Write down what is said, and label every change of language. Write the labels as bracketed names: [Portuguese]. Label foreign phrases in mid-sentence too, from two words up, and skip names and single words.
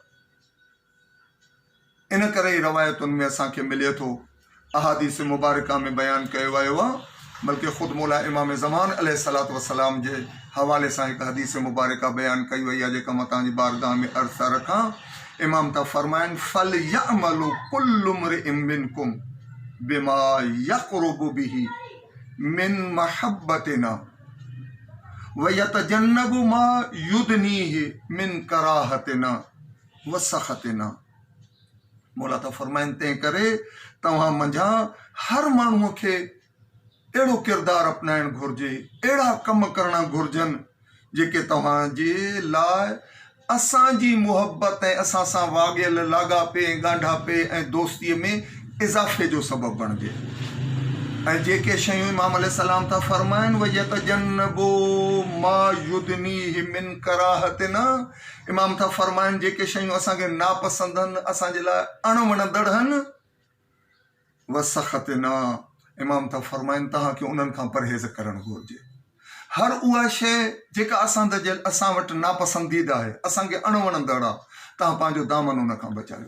[Sindhi] इन करे ई रवायतुनि में असांखे मिले थो, अहादीस मुबारका में बयानु कयो वियो आहे, बल्कि ख़ुदि मौला इमाम ज़मान [Arabic] عليه الصلاة والسلام [Sindhi] जे हवाले सां हिकु हदीस मुबारका बयानु कई वई आहे, जेका मां तव्हांजी बारगाह में अर्ज़ था रखां। इमाम था फरमाइनि, [Arabic] فليعمل كل امرئ منكم بما يقرب به من محبتنا ويتجنب ما يدنيه من كراهتنا وسخطنا. [Sindhi] मौला था फरमाइनि, तंहिं करे तव्हां मंझां हर माण्हूअ खे अहिड़ो किरदारु अपनाइणु घुरिजे, अहिड़ा कम करणा घुरिजनि जेके तव्हांजे लाइ असांजी मुहबत ऐं असां सां वाॻियल लाॻापे, ॻांढापे ऐं दोस्तीअ में इज़ाफ़े जो सबबु बणिजे। ऐं जेके शयूं इमाम अलैहिस्सलाम था फरमाइनि, [Arabic] ويتجنب ما يدنيه من كراهتنا, [Sindhi] इमाम था फरमाइनि जेके शयूं असांखे नापसंद आहिनि, असांजे लाइ अणवणंदड़ आहिनि, [Arabic] وسخطنا, [Sindhi] इमाम था फरमाइनि तव्हांखे उन्हनि खां परहेज़ करणु घुरिजे। हर उहा शइ जेका असां वटि नापसंदीदा आहे, असांखे अणवणंदड़ आहे, तव्हां पंहिंजो दामन उन खां बचायो।